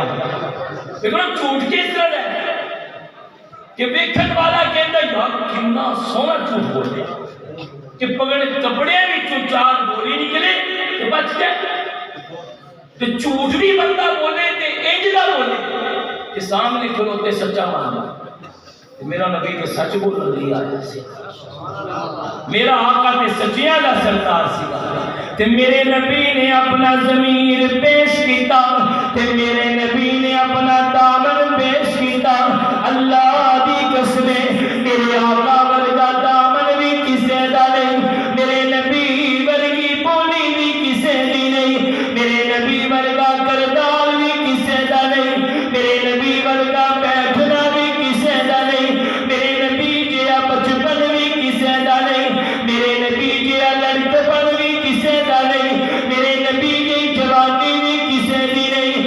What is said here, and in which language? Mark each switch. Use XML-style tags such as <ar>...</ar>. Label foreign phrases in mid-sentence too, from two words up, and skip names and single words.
<pa>لیکن جھوٹ کس طرح ہے کہ ویکھن والا کہتا یار کتنا سونا جھوٹ بولے کہ کپڑے میں چار گولی نکلے تے بچ گئے۔ تے جھوٹ بھی بندہ بولے تے انج دا بولے کہ سامنے کھلوتے سچا ماننا۔ میرا نبی تو سچ بولن لئی آیا سی، میرا آقا تے سچیاں دا سردار سی تے میرے نبی نے اپنا ضمیر پیش کیتا تے میرے نبی نے اپنا دامن پیش کیتا۔ اللہ دی قسم میرے آقا ورگا دامن بھی کسے دا نہیں، میرے نبی ورگی بولی بھی کسے دی نہیں، میرے نبی ورگا کردار بھی کسے دا نہیں، میرے نبی ورگا بیٹھنا بھی کسے دا نہیں، میرے نبی جیا بچپن بھی کسے دا نہیں، میرے نبی جیا لڑکپن بھی کسے دا نہیں، میرے نبی جی جوانی بھی کسے دی نہیں۔</pa>